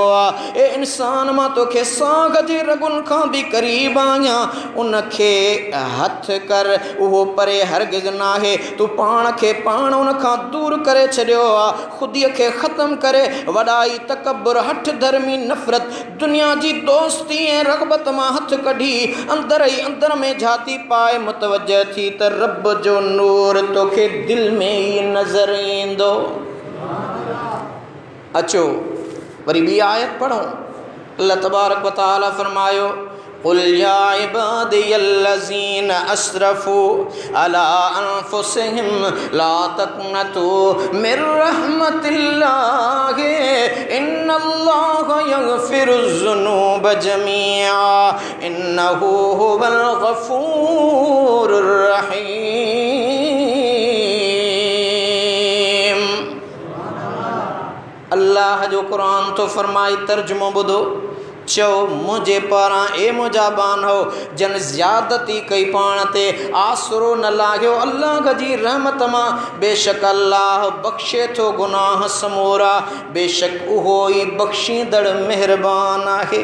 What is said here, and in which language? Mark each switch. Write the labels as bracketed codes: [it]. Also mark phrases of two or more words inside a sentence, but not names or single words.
[sd] आहे ए इंसान मां तोखे साग जे रगुनि खां बि क़रीब आहियां उनखे हथ कर उहो परे हरगिज़ न आहे तूं पाण खे पाण उन खां दूरि करे छॾियो आहे ख़ुदीअ खे ख़तमु करे वॾाई तकबुर हठ धर्मी नफ़रत दुनिया जी दोस्ती ऐं रग़बत मां हथ कढी अंदर ई अंदर में झाती पाए मुतवजह थी त रब जो नूर तोखे दिलि में ई नज़र ईंदो। अचो वरी ॿी आयत पढ़ो अल्लाह तबारक व तआला फरमायो [ar] قل يا عبادي الذين أسرفوا على أنفسهم لا تقنطوا من رحمة الله إن الله يغفر الذنوب جميعا إنه هو الغفور الرحيم. [sd] अल्लाह जो क़ुरान तो फरमाई तर्जुमो ॿुधो चो मुझे पारां ए मुंहिंजा बानो जन ज़्यादती कई पाण ते आसरो न लागियो अल्लाह जी रहमत मां बेशक अल्लाह बख़्शे थो गुनाह समूरा बेशक उहो ई बख़्शींदड़ महिरबान आहे।